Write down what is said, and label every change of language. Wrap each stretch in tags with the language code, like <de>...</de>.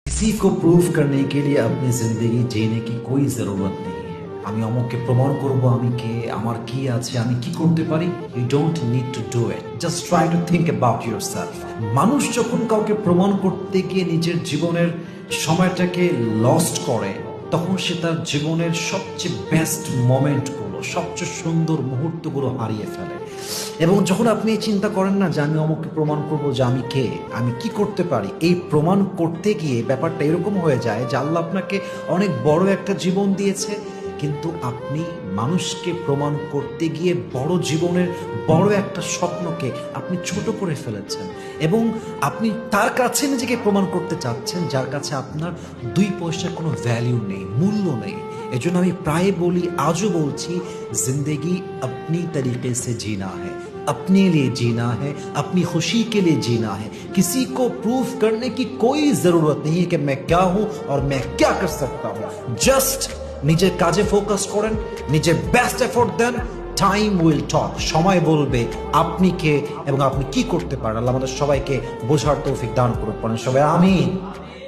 <hi>किसी को प्रूव करने के लिए अपनी जिंदगी जीने की कोई जरूरत नहीं है।</hi> <bn>আমি অমুককে প্রমাণ করব আমি কে, আমার কি আছে, আমি কি করতে পারি।</bn> <en>You don't need to do it, just try to think about yourself.</en> <bn>মানুষ যখন কাউকে প্রমাণ করতে গিয়ে নিজের জীবনের সময়টাকে লস্ট করে, তখন সে তার জীবনের সবচেয়ে বেস্ট মোমেন্টগুলো, সবচেয়ে সুন্দর মুহূর্তগুলো হারিয়ে ফেলে। এবং যখন আপনি এই চিন্তা করেন না যে আমি অমুককে প্রমাণ করব যে আমি কে, আমি কি করতে পারি, এই প্রমাণ করতে গিয়ে ব্যাপারটা এরকম হয়ে যায় যে আল্লাহ আপনাকে অনেক বড় একটা জীবন দিয়েছে, কিন্তু আপনি মানুষকে প্রমাণ করতে গিয়ে বড় জীবনের বড় একটা স্বপ্নকে আপনি ছোট করে ফেলেছেন। এবং আপনি তার কাছে নিজেকে প্রমাণ করতে চাচ্ছেন যার কাছে আপনার 2 পয়সার কোনো ভ্যালিউ নেই, মূল্য নেই। এজন্য আমি প্রায় বলি, আজও বলছি,</bn> <hi>जिंदगी अपनी तरीके से जीना है, अपने लिए जीना है, अपनी खुशी के लिए जीना है। किसी को प्रूव करने की कोई जरूरत नहीं है कि मैं क्या हूं और मैं क्या कर सकता हूं।</hi> <bn>जस्ट নিজের কাজে ফোকাস করেন, নিজের best effort then,</bn> <en>time will talk,</en> <bn>সময় বলবে আপনি কে এবং আপনি কি করতে পারেন। আল্লাহ আমাদের সবাইকে বোঝার তৌফিক দান করুন, সবাই আমিন।</bn>